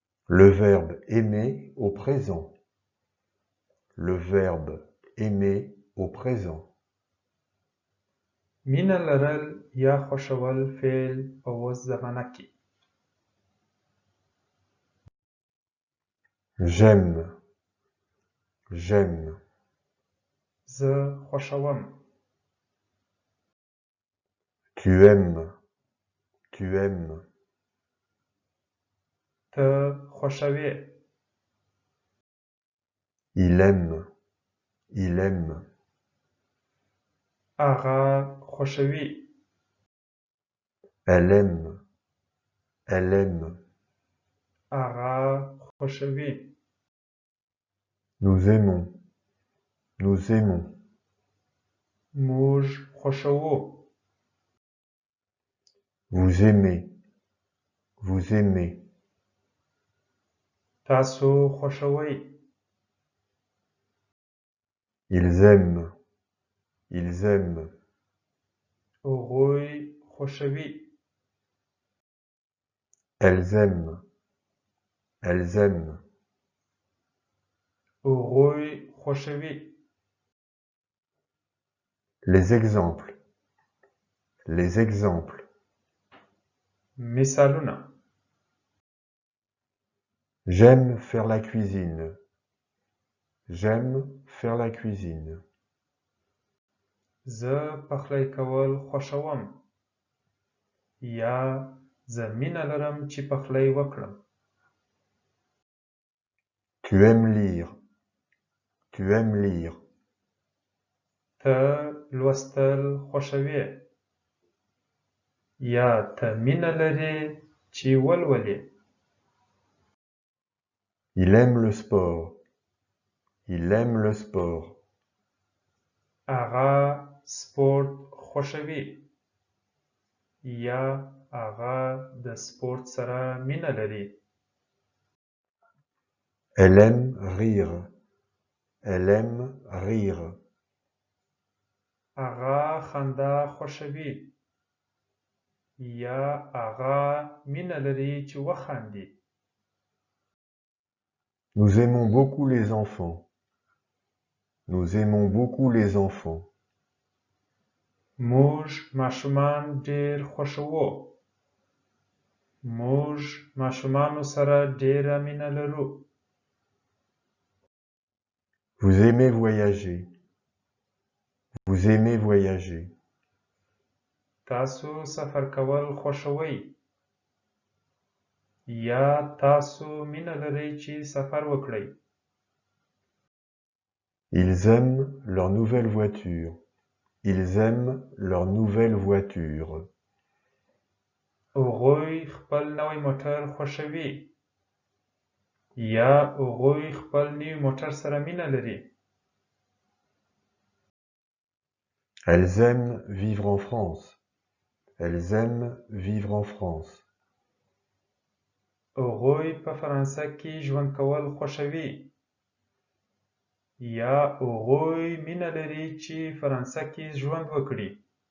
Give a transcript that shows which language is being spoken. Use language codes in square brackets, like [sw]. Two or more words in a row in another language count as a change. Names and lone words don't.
[fr] Le verbe aimer au présent. Le verbe aimer au présent. [ps] مینه لرل یا خوښول فعل په اوس زمانه کې. [fr] J'aime. J'aime. [ps] زه خوښوم. [fr] Tu aimes. Tu aimes. [ps] ته خوښوې. [fr] Il aime. Il aime. [ps] هغه خوښوي. [fr] Elle aime. Elle aime. [ps] هغه خوښوي. [fr] Nous aimons. Nous aimons. [ps] موږ خوښوو. [fr] Vous aimez. Vous aimez. [ps] تاسو خوښوئ. [fr] Ils aiment. Ils aiment. [ps] هغوی خوښوي. [fr] Elles aiment. Elles aiment. [ps] هغوی خوښوي. [fr] Les exemples. Les exemples. [ps] مثالونه. [fr] J'aime faire la cuisine. J'aime faire la cuisine. [ps] زه پخلی کول خوښوم. یا زه مینه لرم چې پخلی وکړم. [fr] Tu aimes lire. Tu aimes lire. [ps] ته لوستل خوښوې. یا ته مینه لرې چې ولولې. [fr] Il aime le sport. Il aime le sport. [ps] هغه سپورت خوښوي. یا هغه د سپورت سره مینه لري. [fr] Elle aime rire. Elle aime rire. [ps] هغه خندا خوښوي. یا هغه مینه لري چې وخاندي. [fr] Nous aimons beaucoup les enfants. Nous aimons beaucoup les enfants. [ps] موږ ماشومان ډېر خوښوو. موږ ماشومانو سره ډېره مینه لرو. [fr] Vous aimez voyager. Vous aimez voyager. [ps] تاسو سفر کول خوښوئ. یا تاسو مینه لرئ چې سفر وکړئ. [fr] Ils aiment leur nouvelle voiture. Ils aiment leur nouvelle voiture. [ps] هغوی خپل نوی موټر خوښوي. یا هغوی خپل نوي موټر سره مینه لري. [fr] Elles aiment vivre en France. Elles aiment vivre en France. [ps] هغوی په فرانسه کې ژوند کول خوښوي. یا هغوی مینه لري چې فرانسه کې ژوند وکړي.